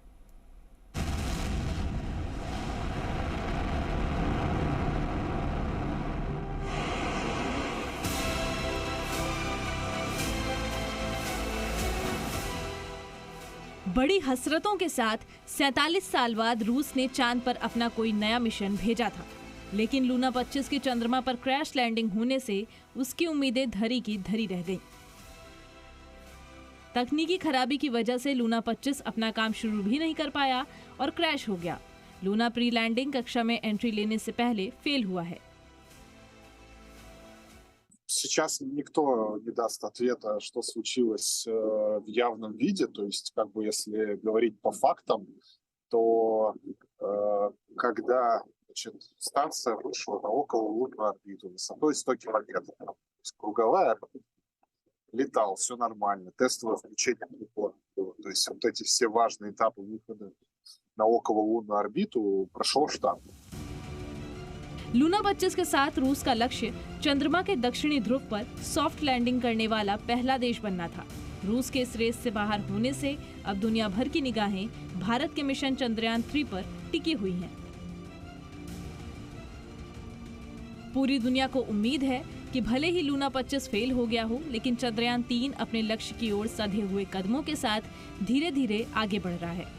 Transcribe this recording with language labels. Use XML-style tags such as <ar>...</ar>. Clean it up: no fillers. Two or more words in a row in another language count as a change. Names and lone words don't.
<hi>बड़ी हसरतों के साथ 47 साल बाद रूस ने चांद पर अपना कोई नया मिशन भेजा था, लेकिन लूना 25 की चंद्रमा पर</hi> <en>crash landing</en> <hi>होने से उसकी उम्मीदें धरी की धरी रह गईं। तकनीकी खराबी की वजह से लूना 25 अपना काम शुरू भी नहीं कर पाया और क्रैश हो गया। लूना</hi> <en>pre landing</en> <hi>कक्षा में एंट्री लेने से पहले फेल हुआ है।</hi> <ru>сейчас никто не даст ответа, что случилось в явном виде. То есть, как бы, если говорить по фактам, то когда, значит, станция вышла на окололунную орбиту высотой 100 километров, то есть круговая орбита, летал, все нормально, тестовое включение прибора было. То есть вот эти все важные этапы выхода на окололунную орбиту прошел штамп.</ru> <hi>लूना 25 के साथ रूस का लक्ष्य चंद्रमा के दक्षिणी ध्रुव पर</hi> <en>soft landing</en> <hi>करने वाला पहला देश बनना था। रूस के इस रेस से बाहर होने से अब दुनिया भर की निगाहें भारत के मिशन चंद्रयान 3 पर टिकी हुई हैं। पूरी दुनिया को उम्मीद है कि भले ही लूना 25 फेल हो गया हो, लेकिन चंद्रयान 3 अपने लक्ष्य की ओर सधे हुए कदमों के साथ धीरे धीरे आगे बढ़ रहा है।</hi>